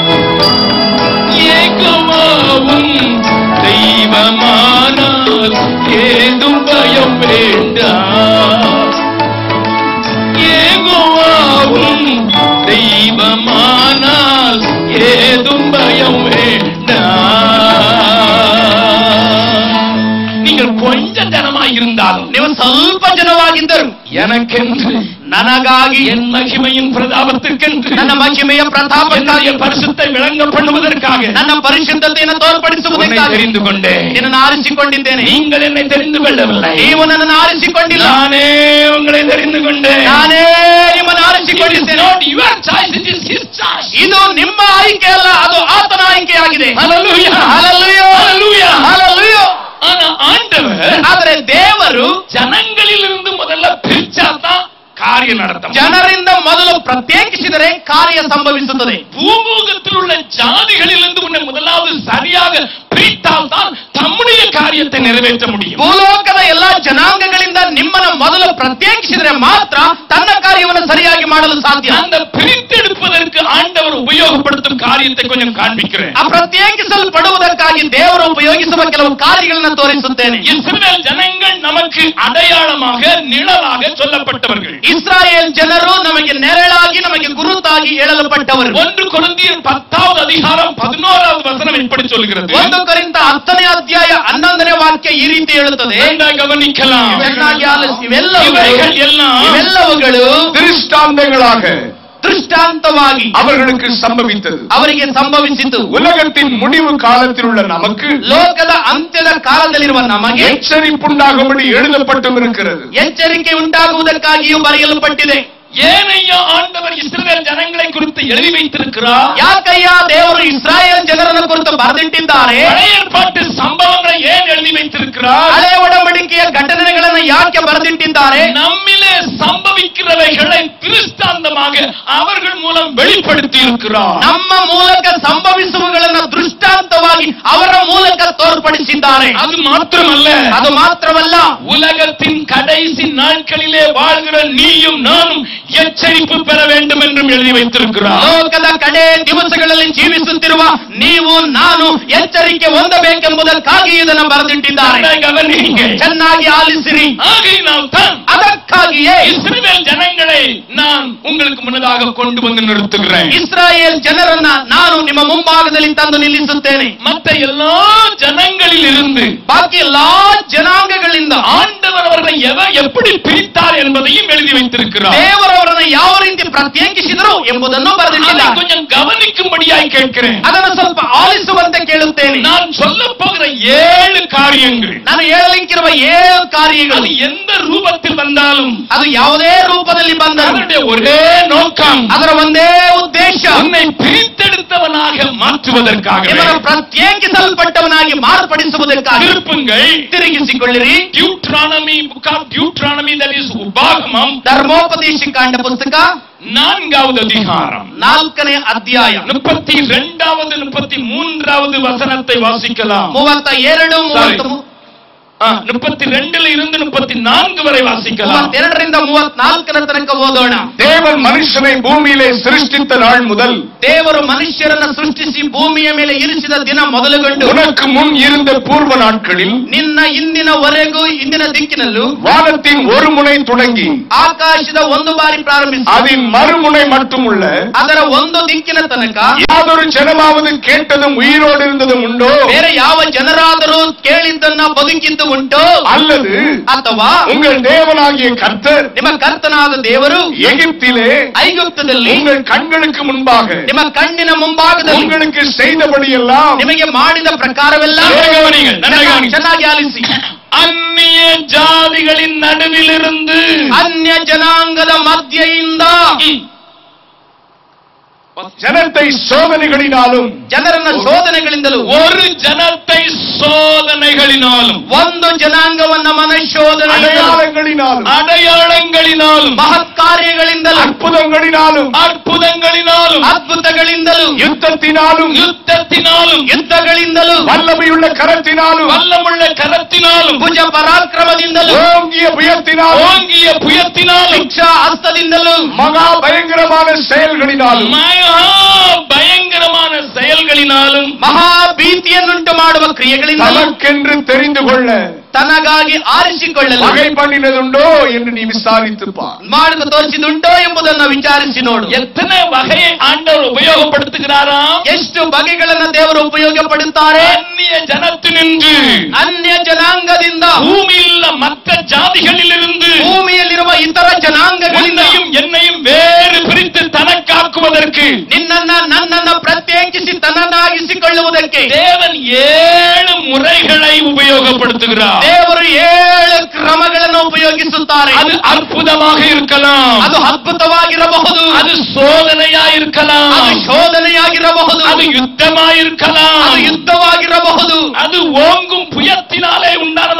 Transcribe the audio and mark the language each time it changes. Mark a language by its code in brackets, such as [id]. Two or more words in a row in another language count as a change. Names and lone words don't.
[ta] யெகோவாவும் தெய்வமானால் ஏதும் பயம் வேண்டாம், யெகோவாவும் தெய்வமானால் ஏதும் பயம் வேண்டாம். நீங்கள் கொஞ்ச ஜனமாய் இருந்தாலும், [kn] ನೀವು ಸ್ವಲ್ಪ ಜನವಾಗಿದ್ದರು [ta] எனக்கென்று [kn] ನನಗಾಗಿ, [ta] என் மகிமையின் பிரதாபத்திற்கென்று, [kn] ನನ್ನ ಮಹಿಮೆಯ ಪ್ರತಾಪಕ್ಕಾಗಿ, [ta] என்னுடைய பரிசுத்தை விளங்க பண்ணுவதற்காக [kn] ನನ್ನ ಪರಿಶುದ್ಧತೆಯನ್ನು ತೋರ್ಪಡಿಸುವುದಕ್ಕಾಗಿ [ta] தெரிந்து கொண்டேன். [kn] ನಿನ್ನನ್ನು ಆರಿಸಿಕೊಂಡಿದ್ದೇನೆ. [ta] நீங்கள் என்னை தெரிந்து கொள்ளவில்லை, [kn] ನೀವು ನನ್ನನ್ನು ಆರಿಸಿಕೊಂಡಿಲ್ಲ, [ta] நானே உங்களை தெரிந்து கொண்டேன். [kn] ನಾನೇ ನಿಮ್ಮನ್ನು ಆರಿಸಿಕೊಂಡಿದ್ದೇನೆ. [en] Your choice, it is his choice. [kn] ಇದು ನಿಮ್ಮ ಆಯ್ಕೆ ಅಲ್ಲ, ಅದು ಆತನ ಆಯ್ಕೆಯಾಗಿದೆ. Hallelujah. Hallelujah. Hallelujah. Hallelujah. [ta] ஆனா ஆண்டவர் [kn] ಆದರೆ ದೇವರು [ta] ஜனங்களிலிருந்து முதல்ல பிரிச்சாதான் காரியம் நடத்தும். [kn] ಜನರಿಂದ ಮೊದಲು ಪ್ರತ್ಯೇಕಿಸಿದರೆ ಕಾರ್ಯ ಸಂಭವಿಸುತ್ತದೆ. [ta] பூமுகத்தில் உள்ள ஜாதிகளிலிருந்து உன்னை முதலாவது சரியாக பிரித்தால் தான் தம்முடைய காரியத்தை நிறைவேற்ற முடியும். [kn] ಭೂಲೋಕದ ಎಲ್ಲಾ ಜನಾಂಗಗಳಿಂದ ನಿಮ್ಮನ್ನು ಮೊದಲು ಪ್ರತ್ಯೇಕಿಸಿದರೆ ಮಾತ್ರ ತನ್ನ ಕಾರ್ಯವನ್ನು ಸರಿಯಾಗಿ ಮಾಡಲು ಸಾಧ್ಯ. [ta] அந்த பிரித்தெடுப்பதற்கு ஆண்டவர் உபயோகப்படுத்தும் காரியத்தை கொஞ்சம் காண்பிக்கிறேன். [kn] ಆ ಪ್ರತ್ಯೇಕಿಸಲ್ಪಡುವುದಕ್ಕಾಗಿ ದೇವರು ಉಪಯೋಗಿಸುವ ಕೆಲವು ಕಾರ್ಯಗಳನ್ನು ತೋರಿಸುತ್ತೇನೆ. [ta] இஸ்ரவேல் ஜனங்கள் நமக்கு அடையாளமாக நிழலாக சொல்லப்பட்டவர்கள். [kn] ಇಸ್ರಾಯೇಲ್ ಜನರು ನಮಗೆ ನೆರಳಾಗಿ, ನಮಗೆ ಗುರುತಾಗಿ ಹೇಳಲ್ಪಟ್ಟವರು. [ta] 1 ಕೊರಿಂಥಿಯர் 10வது அதிகாரம் 11வது வசனம் இப்படி சொல்கிறது. [kn] 1 ಕೊರಿಂಥ 10ನೇ ಅಧ್ಯಾಯ 11ನೇ ವಾಕ್ಯ ಈ ರೀತಿ ಹೇಳುತ್ತದೆ. [ta] கவனிக்கலாம். [kn] ಚೆನ್ನಾಗಿ ಆಲಿಸಿ. இವೆಲ್ಲವುಗಳು [ta] திருஷ்டாந்தங்களாக [kn] ದೃಷ್ಟಾಂತವಾಗಿ [ta] அவர்களுக்கு சம்பவித்தது. [kn] ಅವರಿಗೆ ಸಂಭವಿಸಿತು. [ta] உலகத்தின் முடிவு காலத்தில் உள்ள நமக்கு, [kn] ಲೋಕದ ಅಂತ್ಯದ ಕಾಲದಲ್ಲಿರುವ ನಮಗೆ [ta] எச்சரிப்புண்டாகும்படி எழுதப்பட்டும் இருக்கிறது. [kn] ಎಚ್ಚರಿಕೆ ಉಂಟಾಗುವುದಕ್ಕಾಗಿಯೂ ಬರೆಯಲ್ಪಟ್ಟಿದೆ. [ta] ஏனையா ஆண்டவர் இஸ்ரவேல் ஜனங்களை குறித்து எழுதி வைத்திருக்கிறார்? [kn] ಯಾಕಯ್ಯ ದೇವರು ಇಸ್ರಾಯೇಲ್ ಜನರನ್ನು ಕುರಿತು ಬರೆದಿಟ್ಟಿದ್ದಾರೆ? [ta] பழைய ஏற்பாட்டு சம்பவங்களை ஏன் எழுதி வைத்திருக்கிறார்? [kn] ಹಳೆ ಒಡಂಬಡಿಕೆಯ ಘಟನೆಗಳನ್ನು ಯಾಕೆ ಬರೆದಿಟ್ಟಿದ್ದಾರೆ? [ta] நம்மிலே சம்பவிக்கிறவைகளை திருஷ்டாந்தமாக அவர்கள் மூலம் வெளிப்படுத்தி இருக்கிறார். [kn] ನಮ್ಮ ಮೂಲಕ ಸಂಭವಿಸುವಗಳನ್ನು ದೃಷ್ಟಾಂತವಾಗಿ ಅವರ ಮೂಲಕ ತೋರ್ಪಡಿಸಿದ್ದಾರೆ. [ta] அது மாத்திரமல்ல, [kn] ಅದು ಮಾತ್ರವಲ್ಲ, [ta] உலகத்தின் கடைசி நாட்களிலே வாழ்கிற நீயும் நானும் எச்சரிப்பு பெற வேண்டும் என்றும் எழுதி வைத்திருக்கிறார். [kn] ಲೋಕದ ಕಡೆ ದಿವಸಗಳಲ್ಲಿ ಜೀವಿಸುತ್ತಿರುವ ನೀವು ನಾನು ಎಚ್ಚರಿಕೆ ಹೊಂದಬೇಕೆಂಬುದಕ್ಕಾಗಿ ಇದನ್ನು ಬರೆದಿಟ್ಟಿದ್ದಾರೆ. ಚೆನ್ನಾಗಿ ಆಲಿಸಿರಿ. ಅದಕ್ಕಾಗಿಯೇ [ta] இஸ்ரவேல் ஜனங்களை நான் உங்களுக்கு முன்னதாக கொண்டு வந்து நிறுத்துகிறேன். [kn] ಇಸ್ರಾಯೇಲ್ ಜನರನ್ನ ನಾನು ನಿಮ್ಮ ಮುಂಭಾಗದಲ್ಲಿ ತಂದು ನಿಲ್ಲಿಸುತ್ತೇನೆ. [ta] மற்ற எல்லா ஜனங்களில் இருந்து, [kn] ಬಾಕಿ ಎಲ್ಲಾ ಜನಾಂಗಗಳಿಂದ [ta] ஆண்டவர் அவர்களை எப்படி பிரித்தார் என்பதையும் எழுதி வைத்திருக்கிறார். [kn] ದೇವರವರನ್ನು ಯಾವ ರೀತಿ ಪ್ರತ್ಯೇಕಿಸಿದರು ಎಂಬುದನ್ನು ಬರೆದಿಟ್ಟಿದ್ದಾರೆ. [ta] கொஞ்சம் கவனிக்கும்படியாய் கேட்கிறேன். [kn] ಅದನ್ನು ಸ್ವಲ್ಪ ಆಲಿಸುವಂತೆ ಕೇಳುತ್ತೇನೆ. [ta] நான் சொல்ல போகிற 7 காரியங்கள், [kn] ನಾನು ಹೇಳಲಿಕ್ಕಿರುವ 7 ಕಾರ್ಯಗಳು, [ta] அது எந்த ரூபத்தில் வந்தாலும், [kn] ಅದು ಯಾವುದೇ ರೂಪದಲ್ಲಿ ಬಂದರೂ [ta] அதனுடைய ஒரே நோக்கம், [kn] ಅದರ ಒಂದೇ ಉದ್ದೇಶ [ta] உன்னை பிரித்தெடுத்தவனாக மாற்றுவதற்காக. [kn] ಇವನು ಪ್ರತ್ಯೇಕಿಸಲ್ಪಟ್ಟವನಾಗಿ ಮಾರ್ಪಡಿಸುವುದಕ್ಕಾಗಿ. [ta] திருப்புங்கள், [kn] ತಿರುಗಿಸಿಕೊಳ್ಳಿರಿ. [en] Deuteronomy, Book of Deuteronomy, that is உபாகமம், [kn] ಧರ್ಮೋಪದೇಶ ಕಾಂಡ ಪುಸ್ತಕ [ta] 4வது அதிகாரம் [kn] 4ನೇ ಅಧ್ಯಾಯ [ta] 32வது 33வது வசனத்தை வாசிக்கலாம். [kn] 32 33 [ta] 32 இருந்து 34 வரை வாசிக்கலாம். [kn] 32 ರಿಂದ 34ರ ತನಕ ಓದೋಣ. [ta] தேவன் மனுஷனை பூமியிலே சிருஷ்டித்த நாள் முதல், [kn] ದೇವರು ಮನುಷ್ಯರನ್ನು ಸೃಷ್ಟಿಸಿ ಭೂಮಿಯ ಮೇಲೆ ಇರಿಸಿದ ದಿನ ಮೊದಲುಗೊಂಡು, [ta] உனக்கு முன் இருந்த பூர்வ நாட்களில், [kn] ನಿನ್ನ ಇಂದಿನವರೆಗೂ ಇಂದಿನ ದಿಕ್ಕಿನಲ್ಲೂ, [ta] வானத்தின் ஒரு முனை தொடங்கி [kn] ಆಕಾಶದ ಒಂದು ಬಾರಿ ಪ್ರಾರಂಭಿಸಿ [ta] அதன் மறுமுனை மட்டும் உள்ள [kn] ಅದರ ಒಂದು ದಿಕ್ಕಿನ ತನಕ [ta] யாதொரு ஜனமாவது கேட்டதும் உயிரோடு இருந்ததும் உண்டோ? [kn] ಬೇರೆ ಯಾವ ಜನರಾದರೂ ಕೇಳಿದ್ದನ್ನ ಬದುಕಿದ್ದು ಉಂಟೋ? [ta] அல்லது [kn] ಅಥವಾ [ta] உங்கள் தேவனாகிய கர்த்தர் [kn] ನಿಮ್ಮ ಕರ್ತನಾದ ದೇವರು [ta] எகிப்திலே [kn] ಐಗುಪ್ತದಲ್ಲಿ [ta] உங்கள் கண்களுக்கு முன்பாக [kn] ನಿಮ್ಮ ಕಣ್ಣಿನ ಮುಂಭಾಗದಲ್ಲಿ [ta] உங்களுக்கு செய்தபடியெல்லாம் [kn] ನಿಮಗೆ ಮಾಡಿದ ಪ್ರಕಾರವೆಲ್ಲ ಚೆನ್ನಾಗಿ ಆಲಿಸಿ. [ta] அந்நிய ஜாதிகளின் நடுவிலிருந்து, [kn] ಅನ್ಯ ಜನಾಂಗದ ಮಧ್ಯೆಯಿಂದ [ta] ஜனத்தை சோதனைகளினாலும், [kn] ಜನರನ್ನ ಶೋಧನೆಗಳಿಂದಲೂ, [ta] ஒரு ஜனத்தை சோதனைகளினாலும், [kn] ಒಂದು ಜನಾಂಗವನ್ನ [ta] அடையாளங்களினாலும், அடையாளங்களினாலும், [kn] ಮಹತ್ ಕಾರ್ಯಗಳಿಂದಲೂ, [ta] அற்புதங்களினாலும், [kn] ಅದ್ಭುತಗಳಿಂದಲೂ, [ta] யுத்தத்தினாலும், [kn] ಯುದ್ಧಗಳಿಂದಲೂ, [ta] வல்லமையுள்ள கரத்தினாலும், வல்லமுள்ள கரத்தினாலும், [kn] ಭುಜ ಪರಾಕ್ರಮದಿಂದಲೂ, [ta] ஓங்கிய புயத்தினாலும், [kn] ಶಿಕ್ಷಾ ಹಸ್ತದಿಂದಲೂ, [ta] மகா பயங்கரமான செயல்களினாலும், பயங்கரமான செயல்களினாலும், [kn] ಮಹಾ ಭೀತಿಯನ್ನುಂಟು ಮಾಡುವ ಕ್ರಿಯೆಗಳಿಂದ [ta] தனக்கென்று தெரிந்து கொள்ள [kn] ತನಗಾಗಿ ಆರಿಸಿಕೊಳ್ಳಲು [ta] வகை பண்ணினதுண்டோ என்று நீ விசாரித்துப்பார். [kn] ಮಾಡಿದ ತೋರಿಸಿದುಂಟೋ ಎಂಬುದನ್ನು ವಿಚಾರಿಸಿ ನೋಡು. [ta] எத்தனை வகையை ஆண்டவர் உபயோகப்படுத்துகிறாராம்? [kn] ಎಷ್ಟು ಬಗೆಗಳನ್ನು ದೇವರು ಉಪಯೋಗಪಡುತ್ತಾರೆ. [ta] அந்நிய ஜனத்தினின்று, [kn] ಅನ್ಯ ಜನಾಂಗದಿಂದ, [ta] பூமியில் மற்ற ஜாதிகளிலிருந்து, [kn] ಭೂಮಿಯಲ್ಲಿರುವ ಇತರ ಜನಾಂಗಗಳಿಂದ [ta] என்னையும் வேறு பிரித்து தனக்காக்குவதற்கு [kn] ನನ್ನನ್ನು ಪ್ರತ್ಯೇಕಿಸಿ ತನ್ನನ್ನಾಗಿಸಿಕೊಳ್ಳುವುದಕ್ಕೆ [ta] தேவன் 7 முறைகளை உபயோகப்படுத்துகிறார். [kn] ದೇವರು 7 ಕ್ರಮಗಳನ್ನು ಉಪಯೋಗಿಸುತ್ತಾರೆ. [ta] அது அற்புதமாக இருக்கலாம், [kn] ಅದು ಅದ್ಭುತವಾಗಿರಬಹುದು, [ta] அது சோதனையா இருக்கலாம், [kn] ಅದು ಶೋಧನೆಯಾಗಿರಬಹುದು, [ta] அது யுத்தமா இருக்கலாம், [kn] ಅದು ಯುದ್ಧವಾಗಿರಬಹುದು, [ta] அது ஓங்கும் புயத்தினாலே உண்டானதா